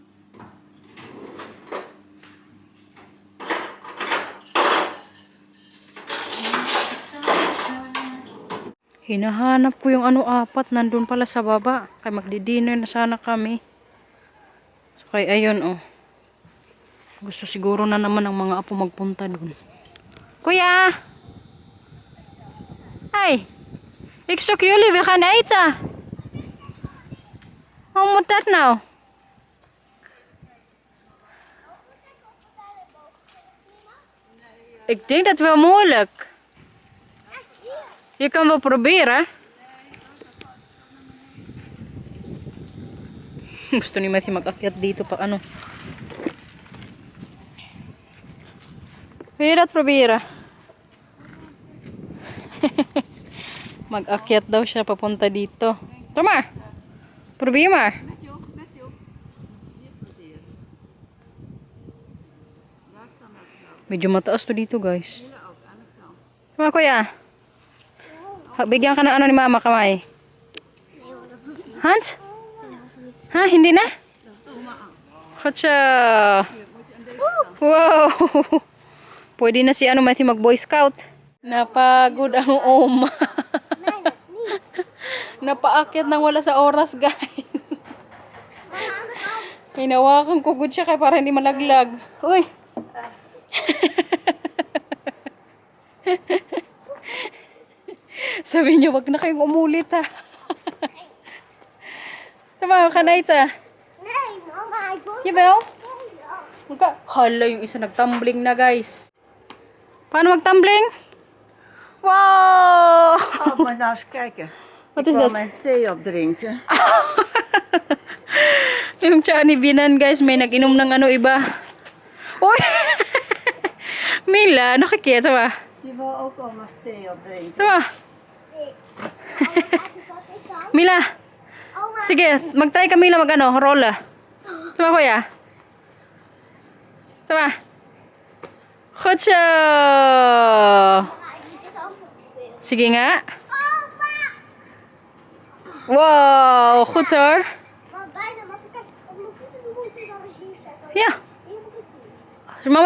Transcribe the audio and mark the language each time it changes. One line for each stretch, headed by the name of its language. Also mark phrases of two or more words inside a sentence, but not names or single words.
Filipino: Hinahanap ko yung ano 4, nandun pala sa baba. Kaya magdi-dinner na sana kami. So, kaya ayun oh. Gusto siguro na naman ng mga apo magpunta dun. Kuya! Hey!
Dutch: Ik zoek jullie, we gaan eten. Hoe moet dat nou? Ik denk dat wel moeilijk. Je kan wel proberen.
Filipino: Gusto ni Matthew mag-akyat dito pa ano.
Dutch: Wil je dat proberen?
Filipino: Mag-akyat daw siya papunta dito.
Dutch: Kom maar. Probeer maar. Met jou, met jou. Moet je hier proberen. Waar kan dat nou?
Filipino: Medyo mataas to dito, guys.
Dutch: Hier ook, aan de kant.
English: Come on,
Filipino: kuya. Bigyan ka ng ano ni mama, kamay. Hans? Ha? Hindi na?
English: Gotcha. Wow.
Filipino: Pwede na si ano, Matthew mag-boy scout. Napagod ang oma. Napaakyat nang wala sa oras, guys. Hinawakan ko good siya kaya para hindi malaglag. Uy! Sabi niyo, wag na kayong umulit ha. Tama ka na ita.
Dutch: Nee, mama, ik wil Jawel?
Filipino: Hala, yung isa nagtumbling na, guys. Paano magtumbling? Wow!
Dutch: Oh, maar nou eens kijken. Wat Ik is wil dat? mijn thee opdrinken.
Filipino: Yung tiyan ni Binan, guys, may nag-inom ng ano iba. Uy! Mila, nakikita ba?
Dutch: Je wil ook allemaal thee opdrinken.
Filipino: Tama. Mila, Oma, sige, mag-try ka Mila mag-ano, rolla. Tama kuya? Tama.
Dutch: Goed zo. ik moet dit ook proberen.
Filipino: Sige nga. Oma!
Dutch: Wow, goed hoor. Maar bijna, maar kijk, op mijn voeten moet ik dan hier zetten. Ja. Hier moet ik zien.